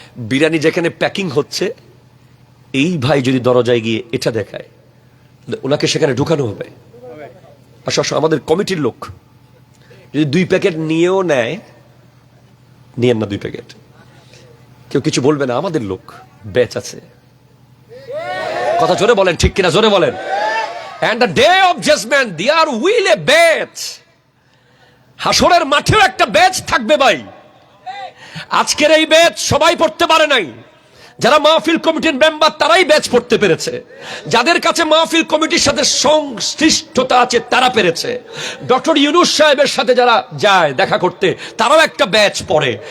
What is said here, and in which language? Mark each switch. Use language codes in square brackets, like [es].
[bn] বিরিয়ানি যেখানে প্যাকিং হচ্ছে, এই ভাই যদি দরজায় গিয়ে এটা দেখায়, ওনাকে সেখানে ঢুকানো হবে। আসো আমাদের কমিটির লোক যদি 2 প্যাকেট নিয়েও নেয়, নিয়েন না 2 প্যাকেট, কেউ কিছু বলবে না, আমাদের লোক ব্যাচ আছে। কথা জোরে বলেন ঠিক কিনা, জোরে বলেন। [en] And the day of judgment there will a batch, [bn] হাসরের মাঠেও একটা ব্যাচ থাকবে ভাই। আজকের এই ব্যাচ সবাই পড়তে পারে নাই, যারা মাহফিল কমিটির মেম্বার তারাই ব্যাচ পড়তে পেরেছে, যাদের কাছে মাহফিল কমিটির সাথে সংশ্লিষ্টতা আছে তারা পেরেছে। ডক্টর ইউনূস সাহেবের সাথে যারা যায় দেখা করতে, তারাও একটা ব্যাচ পড়ে।